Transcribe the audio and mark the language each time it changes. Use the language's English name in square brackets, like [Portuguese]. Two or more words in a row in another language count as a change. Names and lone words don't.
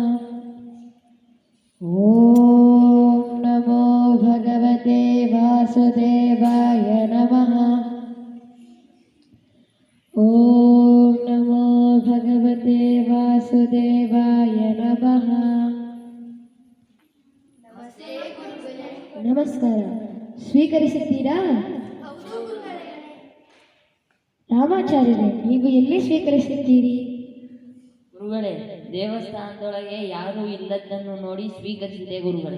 [Sanskrit] ಓಂ ನಮೋ ಭಗವತೆ ವಾಸುದೇವಾಯ ನಮಃ. ಓಂ ನಮೋ ಭಗವತೆ ವಾಸುದೇವಾಯ ನಮಃ. [Kannada] ನಮಸ್ಕಾರ. ಸ್ವೀಕರಿಸುತ್ತೀರಾ? ರಾಮಾಚಾರ್ಯರೇ, ನೀವು ಎಲ್ಲಿ ಸ್ವೀಕರಿಸುತ್ತೀರಿ? ಗುರುಗಳೇ, ದೇವಸ್ಥಾನದೊಳಗೆ ಯಾರೂ ಇಲ್ಲದನ್ನು ನೋಡಿ ಸ್ವೀಕರಿಸಿದೆ ಗುರುಗಳೇ.